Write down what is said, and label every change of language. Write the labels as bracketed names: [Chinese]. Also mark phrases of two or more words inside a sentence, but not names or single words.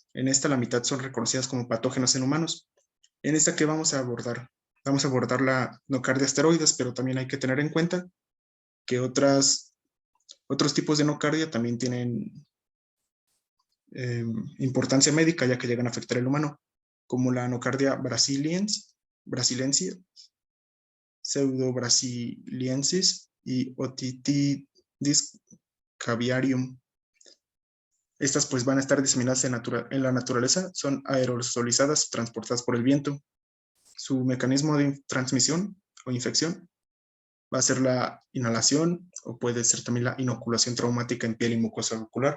[Spanish] En esta la mitad son reconocidas como patógenos en humanos. En esta que vamos a abordar la nocardia asteroides, pero también hay que tener en cuenta que otros tipos de nocardia también tienen importancia médica, ya que llegan a afectar al humano, como la nocardia brasiliensis, pseudobrasiliensis y otitis caviarium. Estas pues van a estar diseminadas en la naturaleza, son aerosolizadas, transportadas por el viento. Su mecanismo de transmisión o infección va a ser la inhalación o puede ser también la inoculación traumática en piel y mucosa ocular.